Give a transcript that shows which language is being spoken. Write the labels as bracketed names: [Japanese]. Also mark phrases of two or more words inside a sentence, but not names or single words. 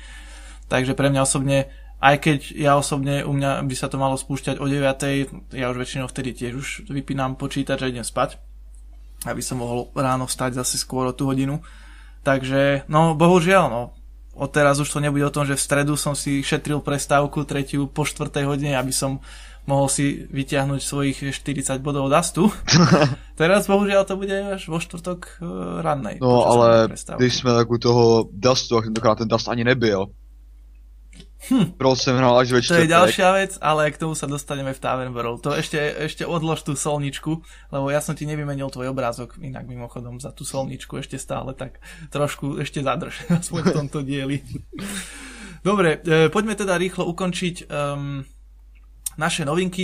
[Slovak] Takže pre mňa osobne, aj keď ja osobne, u mňa by sa to malo spúšťať o 9:00, ja už väčšinou vtedy tiež už vypínam počítač a idem spať, aby som mohol ráno vstať zase skôr o tú hodinu. Takže, no bohužiaľ, no, odteraz už to nebude o tom, že v stredu som si šetril prestávku 3:00 po 4:00 hodine, aby som mohol si vyťahnuť svojich 40 bodov dastu. Teraz bohužiaľ to bude až vo štvrtok rannej. [Czech] No ale když sme tak u toho dastu, a tentokrát ten dast ani nebyl. Proč jsem hrál až ve čtvrtek. [Slovak] To je ďalšia vec, ale k tomu sa dostaneme v Tavern Brawl. To ešte odlož tú solničku, lebo ja som ti nevymenil tvoj obrázok, inak mimochodom za tú solničku ešte stále, tak trošku ešte zadrž, aspoň v tomto dieli. Dobre, poďme teda rýchlo ukončiť naše novinky.